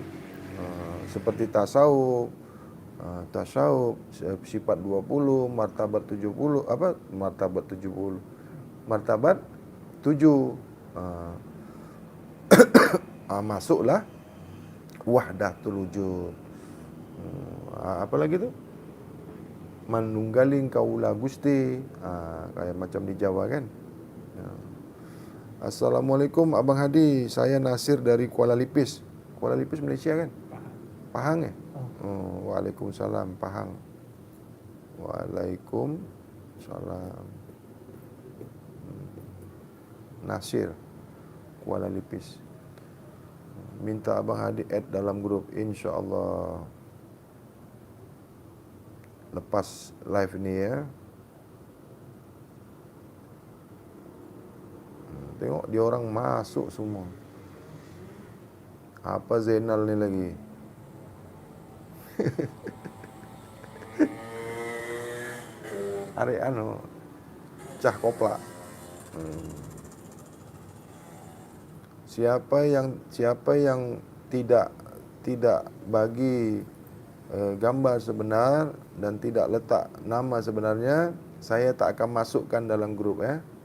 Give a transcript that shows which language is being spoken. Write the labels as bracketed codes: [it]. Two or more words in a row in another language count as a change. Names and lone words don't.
[ms] Seperti tasawuf, sifat 20, martabat 70, martabat 7. [ar] Masuklah wahdatul wujud. [ms] Apa lagi tu? [jv] Manunggaling kaula Gusti. [ms] Kayak macam di Jawa kan. Assalamualaikum Abang Hadi, saya Nasir dari Kuala Lipis. Kuala Lipis Malaysia kan? Pahang ya? Waalaikumsalam, Pahang. Waalaikumsalam. Nasir, Kuala Lipis. Minta Abang Hadi add dalam grup, insya-Allah. Lepas live ni ya. Tengok dia orang masuk semua. Apa Zainal ni lagi? [jv] Arek pecah koplak. [ms] Siapa yang tidak bagi gambar sebenar dan tidak letak nama sebenarnya, saya tak akan masukkan dalam grup ya.